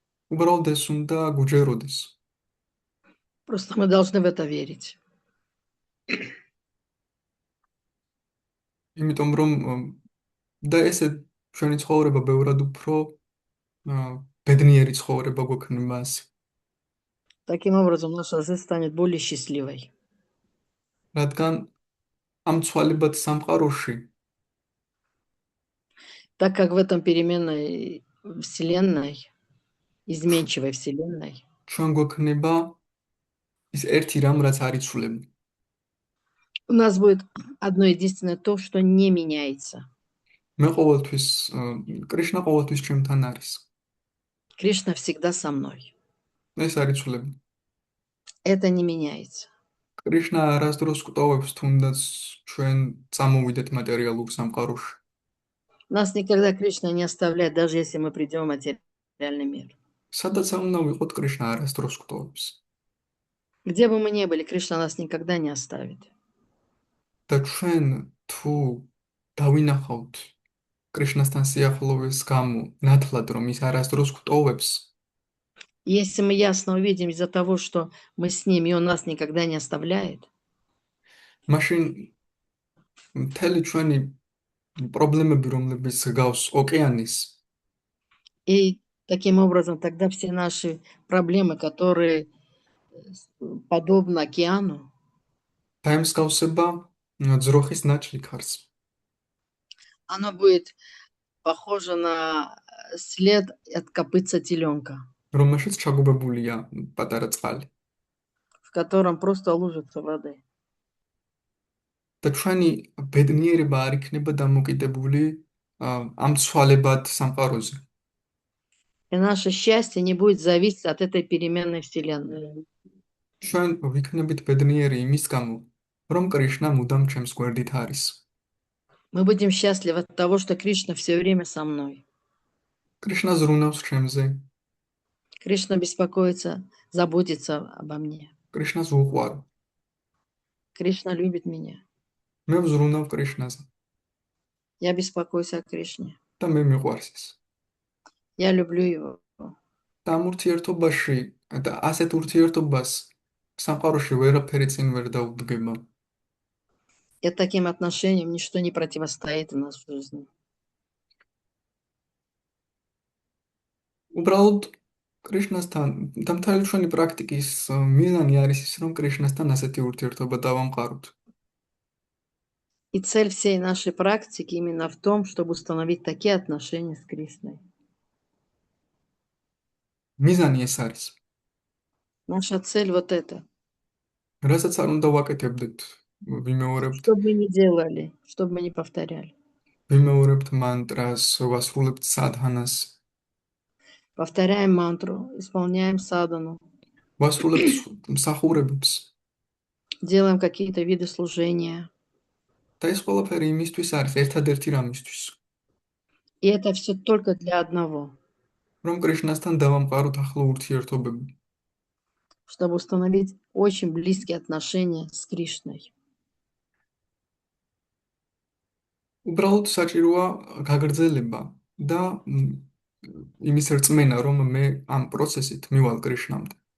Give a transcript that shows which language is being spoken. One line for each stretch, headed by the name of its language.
Georgian: უბრალოდ ეს უნდა გუჯეროდეს.
Russian: Просто мы должны в это верить.
Georgian: იმიტომ რომ და ესე ჩვენი ცხოვრება ბევრად უფრო ბედნიერი ცხოვრება გვექნება ასე.
Russian: Таким образом, наша жизнь станет более счастливой.
Georgian: რადგან ამ ცვალებად სამყაროში
Russian: Так как в этом переменной вселенной, изменчивой вселенной,
Georgian: ჩვენ გვექნება ის ერთი რამ, რაც არ იცვლება.
Russian: у нас будет одно единственное то, что не меняется.
Georgian: მე ყოველთვის კრიშნა ყოველთვის ჩემთან არის.
Russian: Кришна всегда со мной.
Georgian: ეს არ იცვლება.
Russian: Это не меняется.
Georgian: კრიშნა არასდროს გვტოვებს თუნდაც ჩვენ წამოვიდეთ მატერიალურ სამყაროში.
Russian: Нас никогда Кришна не оставляет, даже если мы придем в материальный мир.
Georgian: სადაც არ უნდა ვიყოთ, კრიშნა არასდროს გვტოვებს.
Russian: Где бы мы ни были, Кришна нас никогда не оставит.
Georgian: და ჩვენ თუ დავინახავთ კრიშნასთან სიახლოვის გამო ნათლად, რომ ის არასდროს გვტოვებს,
Russian: Если мы ясно увидим из-за того, что мы с ним, и он нас никогда не оставляет,
Georgian: მაშინ მთელი ჩვენი პრობლემები, რომლებიც გავს ოკეანის,
Russian: и таким образом тогда все наши проблемы, которые подобны океану,
Georgian: დაემსგავსება ძროხის ნაჭრიქარს.
Russian: оно будет похоже на след от копытца теленка,
Georgian: რომელშიც ჩაგუბებულია პატარა წყალი.
Russian: в котором просто лужица воды.
Georgian: და ჩვენი ბედნიერება არ იქნება დამოკიდებული ამ ცვალებად სამყაროზე.
Russian: И наше счастье не будет зависеть от этой переменной вселенной.
Georgian: ჩვენ ვიქნებით ბედნიერი იმის გამო, რომ კრიშნა მუდამ ჩემს გვერდით არის.
Russian: Мы будем счастливы от того, что Кришна все время со мной.
Georgian: კრიშნა ზრუნავს ჩემზე,
Russian: Кришна беспокоится, заботится обо мне.
Georgian: კრიშნას უყვარ.
Russian: Кришна любит меня.
Georgian: მე ვზრუნავ კრიშნაზე
Russian: Я беспокоюсь о Кришне.
Georgian: და მე მიყვარს ის.
Russian: Я люблю его.
Georgian: და ამ ურთიერთობაში და ასეთ ურთიერთობას სამყაროში ვერაფერი წინ ვერ დაუდგება.
Russian: И таким отношениям ничто не противостоит в нашей жизни.
Georgian: უბრალოდ კრიშნასთან და მთელი ჩვენი პრაქტიკის მიზანი არის ის, რომ კრიშნასთან ასეთი ურთიერთობა დავამყაროთ.
Russian: И цель всей нашей практики именно в том, чтобы установить такие отношения с Кришной.
Georgian: მიზანი ეს არის.
Russian: Наша цель вот это.
Georgian: რასაც არ უნდა ვაკეთებდეთ, ვიმეორებთ,
Russian: Что бы мы ни делали, что бы мы ни повторяли.
Georgian: ვიმეორებთ მანტრას, ვასრულებთ სადჰანას,
Russian: Повторяем мантру, исполняем садану,
Georgian: ვასრულებთ მსახურებებს.
Russian: делаем какие-то виды служения.
Georgian: და ეს ყველაფერი იმისთვის არის, ერთადერთი რამისთვის,
Russian: И это все только для одного,
Georgian: რომ კრიშნასთან დავამყაროთ ახლო ურთიერთობები.
Russian: чтобы установить очень близкие отношения с Кришной.
Georgian: უბრალოდ საჭიროა გაგრძელება და იმის რწმენა, რომ მე ამ პროცესით მივალ კრიშნამდე.